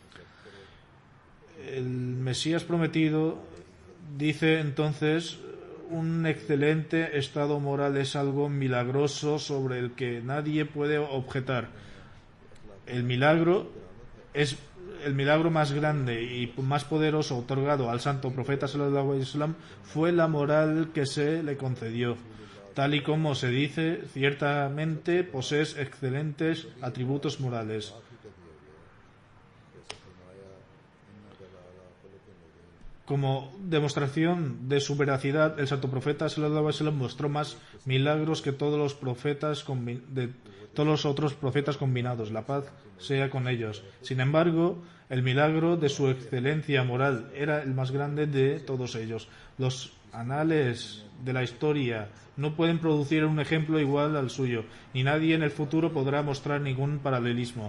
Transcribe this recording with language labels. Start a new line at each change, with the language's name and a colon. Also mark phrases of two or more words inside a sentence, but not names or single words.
Spanish: El Mesías prometido dice entonces: un excelente estado moral es algo milagroso sobre el que nadie puede objetar. El milagro más grande y más poderoso otorgado al santo profeta
Arabic: صلى الله عليه وسلم
Spanish: fue la moral que se le concedió. Tal y como se dice, ciertamente posees excelentes atributos morales. Como demostración de su veracidad, el santo profeta
Arabic: صلى الله عليه وسلم
Spanish: mostró más milagros que todos los otros profetas combinados. La paz sea con ellos. Sin embargo, el milagro de su excelencia moral era el más grande de todos ellos. Los anales de la historia no pueden producir un ejemplo igual al suyo, ni nadie en el futuro podrá mostrar ningún paralelismo.